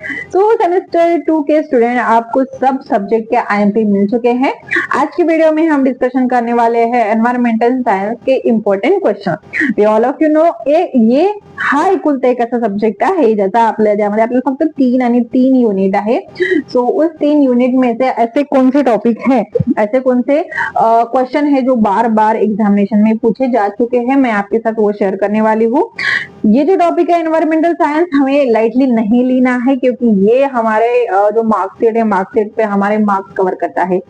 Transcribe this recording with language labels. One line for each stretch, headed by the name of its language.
Hindi: सो semester 2 के student आपको सब सब्जेक्ट के आईएमपी मिल चुके हैं। आज की वीडियो में हम डिस्कशन करने वाले हैं एनवायरमेंटल सायन्स के important question.
English: all of you know
Marathi: ये हा एकुलता एक असा सब्जेक्ट आहे ज्याचा आपल्या ज्यामध्ये आपल्याला फक्त 3 आणि 3 युनिट आहे।
Hindi: सो उस 3 यूनिट में से ऐसे कौन से टॉपिक हैं, ऐसे कौन से क्वेश्चन है जो बार बार एग्जामिनेशन में पूछे जा चुके हैं, मैं आपके साथ वो शेयर करने वाली हूँ। ये जो टॉपिक है एनवायरमेंटल साइंस हमें लाइटली नहीं लेना है, क्योंकि ये हमारे जो मार्कशीट है, मार्कशीट पे हमारे मार्क्स कवर करता है।